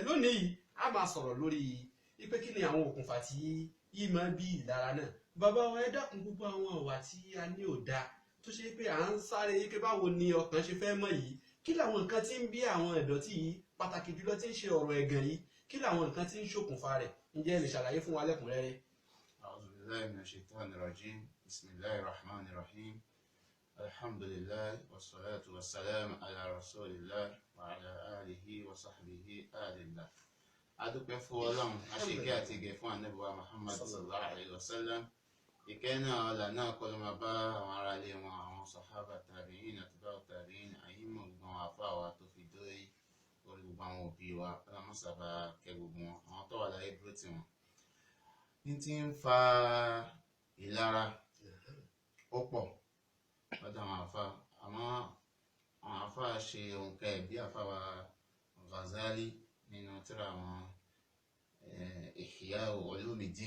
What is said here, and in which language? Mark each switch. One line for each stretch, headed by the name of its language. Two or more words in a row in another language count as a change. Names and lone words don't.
Yoruba: lónìí yìí a máa sọ̀rọ̀ lórí ipe kí ni àwọn òkùnfà tí yìí máa bí ìlara náà. bàbá wa, ẹ dákun gbogbo àwọn ọ̀wà tí a ní ò dáa tó ṣe pé à ń sáré pé báwo ni ọkàn ṣe fẹ́ mọ̀ yìí, kí làwọn nǹkan tí ń bí àwọn ìdọ̀tí yìí, pàtàkì jùlọ tí ń ṣe ọ̀rọ̀ ẹ̀gàn yìí, kí làwọn nǹkan tí ń ṣokùnfà rẹ̀. ǹjẹ́ ẹ lè ṣàlàyé fún wa lẹ́kùnrẹ́rẹ́?
Arabic: أعوذ بالله من الشيطان الرجيم بسم الله الرحمن الرحيم. الحمد لله والصلاة والسلام على رسول الله وعلى آله وصحبه الله.
Yoruba: adúpẹ́ fún Ọlọ́run, aṣèké àti ìgẹ̀ fún Ànábì wa Muhammad
Arabic: صلى الله عليه وسلم.
Yoruba: ìkẹ́ náà ọlà náà kọ́ ló máa bá àwọn ará ilé wọn, àwọn sàhábà
Arabic: تابعين أتباع تابعين,
Yoruba: àyímọ̀ gbogbo àwọn àfáà wa tó fi dórí orí gbogbo àwọn òbí wa, ọlọ́mọ̀sábà kẹ́ gbogbo wọn, àwọn tó wà láyé dúró tì wọ́n. ní tí ń fa ìlara ó pọ̀ lọ́dọ̀ àwọn àfáà, àmọ́ àwọn àfáà ṣe òǹkà ẹ̀ bí àfáà wa Ghazali nínú tírà àwọn Ihya Ulumuddin.